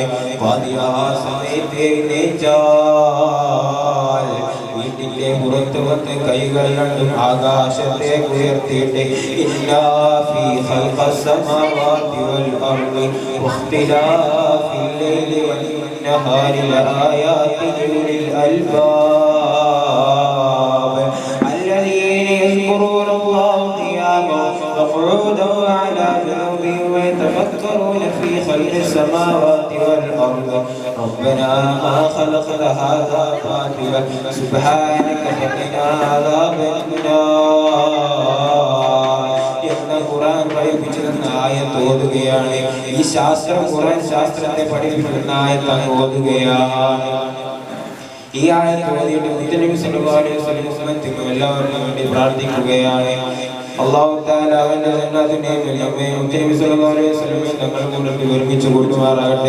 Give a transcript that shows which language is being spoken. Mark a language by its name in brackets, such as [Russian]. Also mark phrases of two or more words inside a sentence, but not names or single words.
[Malayalam] സമയത്ത് എഴുന്നേറ്റാൽ വീട്ടിന്റെ പുറത്ത് വന്ന് കൈകൾ രണ്ടും ആകാശത്തേക്ക് ഉയർത്തിയിട്ട് [Arabic] إن في خلق السماوات والأرض واختلاف الليل والنهار لآيات لل അൽബാബ് الذين يذكرون الله قياما وقعودا وعلى جنوبهم ويتفكرون في خلق السماوات والأرض ربنا ما خلقت هذا باطلا سبحانك فقنا عذاب النار. [Malayalam] എന്ന ഖുർആൻ പഠിപ്പിച്ചിരുന്ന ആയത്ത് ഓതുകയാണ്. ഈ ശാസ്ത്രം ഖുർആൻ ശാസ്ത്രത്തെ പഠിപ്പിക്കുന്ന ആയത്ത് ഓതുകയാണ്. ഈ ആയത്ത് ഓതിയിട്ട് മുത്തുനബി [Arabic] صلى الله عليه وسلم [Malayalam] എല്ലാവർക്കും വേണ്ടി പ്രാർത്ഥിക്കുകയാണ്. [Arabic] الله تعالى [Malayalam] അവന്റെ ജന്നത്തിനെയും നമ്മെ മുത്തുനബി [Arabic] صلى الله عليه وسلم [Malayalam] തങ്ങൾ കൂടെ ഒരുമിച്ച് കൊണ്ടുമാറാകട്ടെ.